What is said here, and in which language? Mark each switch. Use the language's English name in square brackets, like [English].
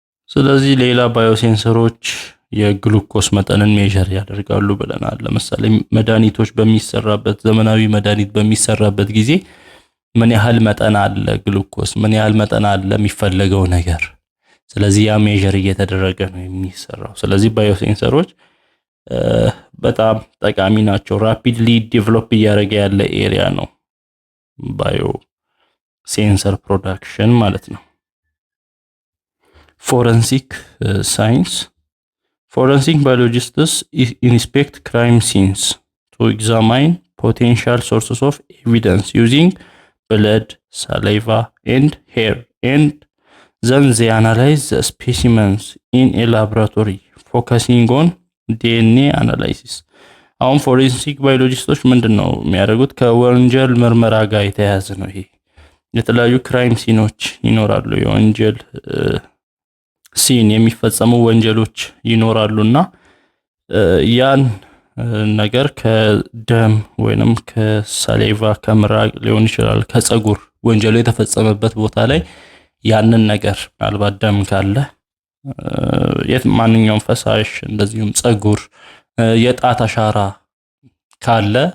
[Amharic] ስለዚህ ሌላ ባዮሴንሰሮች የግሉኮስ መጠንን ሜዠር ያደርጋሉ ብለናል። ለምሳሌ መድኃኒቶች በሚሰራበት ዘመናዊ መድኃኒት በሚሰራበት ጊዜ ምን ያህል መጠን አለ ግሉኮስ፣ ምን ያህል መጠን አለ የሚፈለገው ነገር። ስለዚህ ያ ሜዠር እየተደረገ ነው የሚሰራው። ስለዚህ ባዮሴንሰሮች በጣም ጠቃሚ ናቸው። ራፒድሊ ዴቨሎፕ እያደረገ ያለ ኤሪያ ነው ባዮ ሴንሰር ፕሮዳክሽን ማለት ነው። [English] ፎረንሲክ ሳይንስ forensic biologists inspect crime scenes to examine potential sources of evidence using blood, saliva, and hair, and then they analyze the specimens in a laboratory, focusing on DNA analysis. [Amharic] አሁን ፎሬንሲክ ባዮሎጂስቶች ምንድነው የሚያደርጉት? ከወንጀል ምርመራ ጋር የተያያዘ ነው። ይሄ የተለያዩ ክራይም ሲኖች ይኖራሉ። የወንጀል ሲን የሚፈጸሙ ወንጀሎች ይኖራሉና ያን ነገር ከደም ወይንም ከሳሌቫ ከምራቅ ሊሆን ይችላል፣ ከጸጉር ወንጀሉ የተፈጸመበት ቦታ ላይ ያንን ነገር ምናልባት ደም ካለ ማንኛውም ፈሳሽ እንደዚሁም ጸጉር የጣት አሻራ ካለ